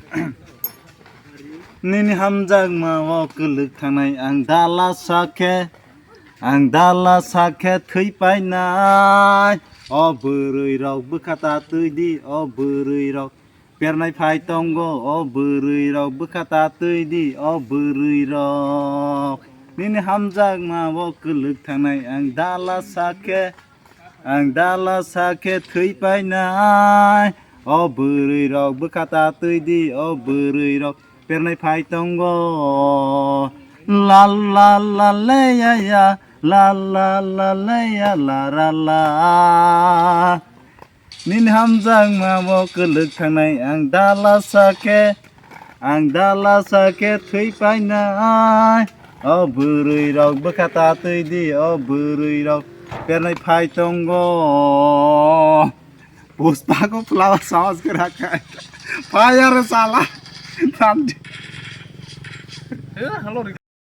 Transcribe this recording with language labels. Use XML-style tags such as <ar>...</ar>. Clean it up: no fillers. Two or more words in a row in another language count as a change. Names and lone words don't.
<trp>nini hamjak ma o kuluk thanai ang dala sakhe thui painai o burui rok bukhata tuidi o burui rok pernai phai tongo o burui rok bukhata tuidi o burui rok nini hamjak ma o kuluk thanai ang dala sakhe thui painai o burui rok bukhata tuidi o burui rok pernai phai tongo la la la le ya la la la le ya la ra la nin hamjak ma o kuluk thanai ang dala sakhe thui painai o burui rok bukhata tuidi o burui rok pernai phai tongo</trp> <hi>पुष्पा को फ्लावर समझ के रखा है फायर साला</hi>